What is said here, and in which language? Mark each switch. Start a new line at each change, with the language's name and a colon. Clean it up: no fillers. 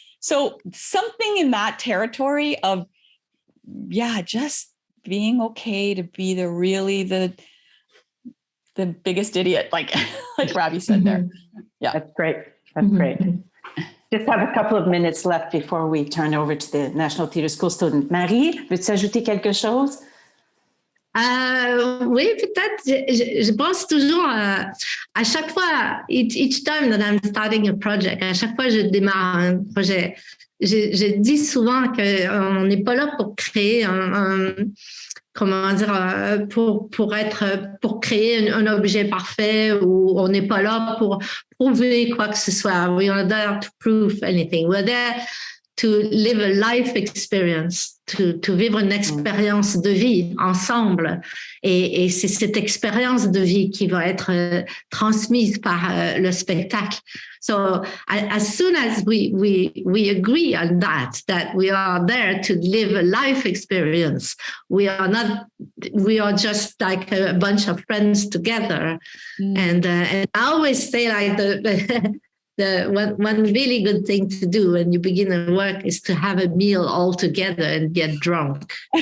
English: So something in that territory of, yeah, just being okay to be the biggest idiot, like Ravi said there. Yeah. That's great. That's great. Just have a couple of minutes left before we turn over to the National Theatre School student.
French: Marie, veux-tu ajouter quelque chose? Oui, peut-être. Je pense toujours à chaque fois,
English: each time that I'm starting a project,
French: à chaque fois que je démarre un projet, je dis souvent qu'on n'est pas là pour créer comment dire, pour créer un objet parfait, ou on n'est pas là pour prouver quoi que ce soit.
English: We are there to prove anything. We're there to live a life experience, to
French: vivre une expérience de vie ensemble. Et c'est cette expérience de vie qui va être transmise par le spectacle.
English: So as soon as we agree on that we are there to live a life experience, we are just like a bunch of friends together. And I always say like the one really good thing to do when you begin a work is to have a meal all together and get drunk.